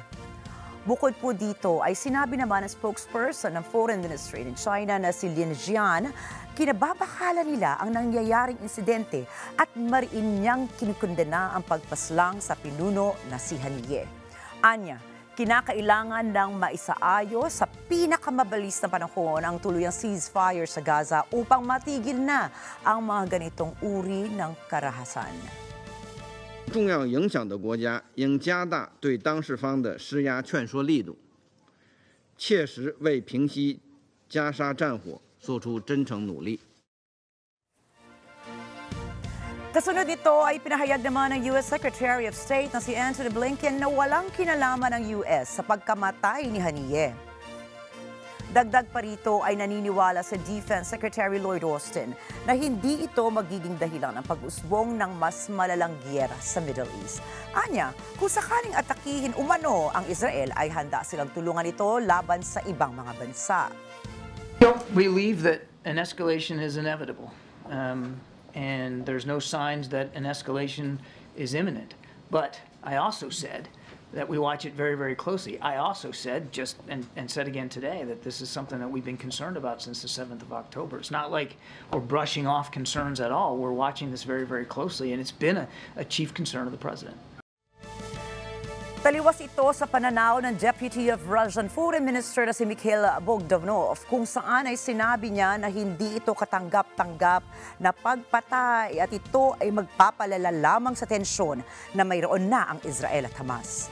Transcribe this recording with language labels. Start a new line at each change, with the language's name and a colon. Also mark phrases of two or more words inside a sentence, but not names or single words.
Filipino: Bukod po dito ay sinabi naman ng spokesperson ng
English: Foreign Ministry in China
Filipino: na si Lin Jian, kinababakala nila ang nangyayaring insidente at mariin niyang kinukundena ang pagpaslang sa pinuno na si Haniyeh. Anya, kinakailangan ng maisaayos sa pinakamabilis na panahon ang tuluyang ceasefire sa Gaza upang matigil na ang mga ganitong uri ng karahasan.
Chinese: 重要影响的国家应加大对当事方的施压劝说力度，切实为平息加沙战火做出真诚努力。
Filipino: Kasunod nito ay pinahayag naman ng U.S.
English: Secretary of State
Filipino: na si Antony Blinken na walang kinalaman ng U.S. sa pagkamatay ni Haniyeh. Dagdag pa rito ay naniniwala sa
English: Defense Secretary
Filipino: Lloyd Austin na hindi ito magiging dahilan ng pag-usbong ng mas malalang giyera sa Middle East. Anya, kung sakaling atakihin umano ang Israel ay handa silang tulungan ito laban sa ibang mga bansa.
English: We believe that an escalation is inevitable, and there's no signs that an escalation is imminent. But I also said that we watch it very, very closely. I also said, and said again today, that this is something that we've been concerned about since the 7th of October. It's not like we're brushing off concerns at all. We're watching this very, very closely, and it's been a chief concern of the President.
Filipino: Taliwas ito sa pananaw ng
English: Deputy of Russian Foreign Minister
Filipino: na si Mikhail Bogdanov kung saan ay sinabi niya na hindi ito katanggap-tanggap na pagpatay at ito ay magpapalala lamang sa tensyon na mayroon na ang Israel at Hamas.